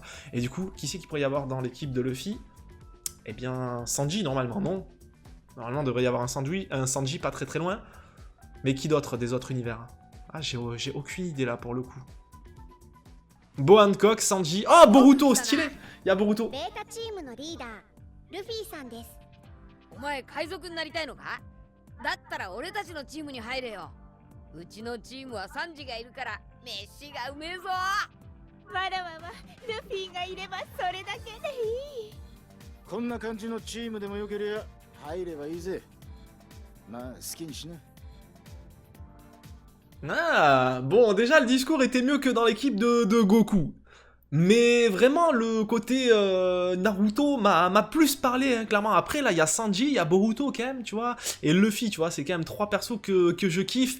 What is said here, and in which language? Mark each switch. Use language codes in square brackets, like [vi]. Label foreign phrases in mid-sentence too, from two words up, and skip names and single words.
[fr] Et du coup, qui c'est qu'il pourrait y avoir dans l'équipe de Luffy? Eh bien, Sanji, normalement, non. Normalement, il devrait y avoir un Sanji pas très très loin. Mais qui d'autre des autres univers? Ah, j'ai aucune idée là pour le coup. Bo Hancock, Sanji. Oh, Boruto, stylé! Il y a Boruto. [ja] ベータチームのリーダールフィさんです。お前海賊になりたいのか？だったら俺たちのチームに入れよ。うちのチームはサンジがいるから飯がうめえぞ。わらわはルフィがいればそれだけでいい。こんな感じのチームでもよけりゃ入ればいいぜ。まあ好きにしな。 [fr] Ah, bon, déjà, le discours était mieux que dans l'équipe de Goku. Mais vraiment, le côté Naruto m'a plus parlé, hein, clairement. Après, là, il y a Sanji, il y a Boruto, quand même, tu vois. Et Luffy, tu vois, c'est quand même 3 persos que je kiffe.